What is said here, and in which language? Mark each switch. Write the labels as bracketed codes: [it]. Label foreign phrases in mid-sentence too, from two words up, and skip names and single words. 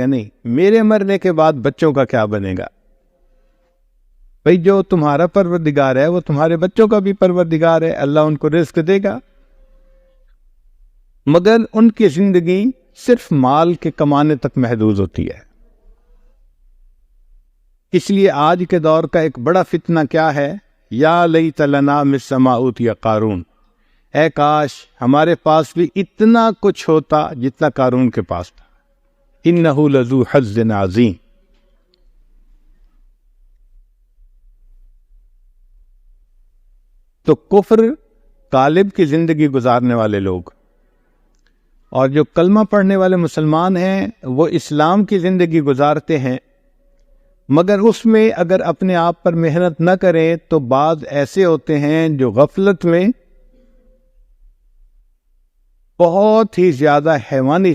[ur] نہیں، میرے مرنے کے بعد بچوں کا کیا بنے گا. بھئی جو تمہارا پروردگار ہے وہ تمہارے بچوں کا بھی پروردگار ہے، اللہ ان کو رزق دے گا. مگر ان کی زندگی صرف مال کے کمانے تک محدود ہوتی ہے. اس لیے آج کے دور کا ایک بڑا فتنہ کیا ہے؟ [ar] یا لیت لنا مثل ما اوتی قارون، [ur] اے کاش ہمارے پاس بھی اتنا کچھ ہوتا جتنا قارون کے پاس تھا. [ar] انہ لذو حظ عظیم. [ur] تو کفر غالب کی زندگی گزارنے والے لوگ اور جو کلمہ پڑھنے والے مسلمان ہیں وہ اسلام کی زندگی گزارتے ہیں، مگر اس میں اگر اپنے آپ پر محنت نہ کریں تو بعض ایسے ہوتے ہیں جو غفلت میں بہت ہی زیادہ حیوانی